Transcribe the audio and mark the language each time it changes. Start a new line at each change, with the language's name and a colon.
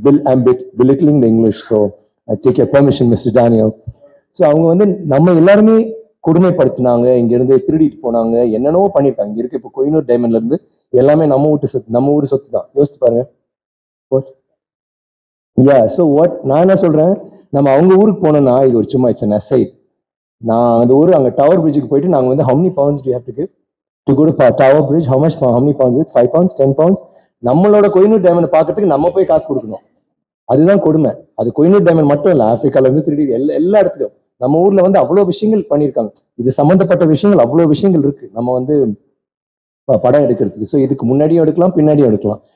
English: I'm belittling the English, so I take your permission, Mr. Daniel.
Tamil: So அவங்க வந்து நம்ம எல்லாருமே கொடுமைப்படுத்தினாங்க, இங்கேருந்து திருடிட்டு போனாங்க, என்னென்னவோ பண்ணியிருக்காங்க. இங்கே இருக்கு இப்போ கோயினூர் டைமண்ட்ல இருந்து எல்லாமே நம்ம ஊர் சொத்து தான். யோசித்து பாருங்க. ஸோ நான் என்ன சொல்றேன், நம்ம அவங்க ஊருக்கு போனோம்னா இது ஒரு சும்மா
English: It's an aside.
Tamil: நான் அந்த ஊர் அங்கே டவர் பிரிட்ஜுக்கு போயிட்டு நாங்கள் வந்து
English: how many pounds do you have to give to go to Tower Bridge? How many pounds is it? 5 pounds, 10 pounds?
Tamil: நம்மளோட கோயினூர் டைமண்ட் பார்க்கறதுக்கு நம்ம போய் காசு கொடுக்கணும். அதுதான் கொடுமை. அது கோயினூர் டைமண்ட் மட்டும் இல்லை, ஆப்பிரிக்கால இருந்து திருடி எல்லா இடத்துலையும் நம்ம ஊர்ல வந்து அவ்வளோ விஷயங்கள் பண்ணியிருக்காங்க. இது சம்மந்தப்பட்ட விஷயங்கள் அவ்வளோ விஷயங்கள் இருக்கு நம்ம வந்து படம் எடுக்கிறதுக்கு. ஸோ இதுக்கு முன்னாடியும் எடுக்கலாம், பின்னாடியும் எடுக்கலாம்.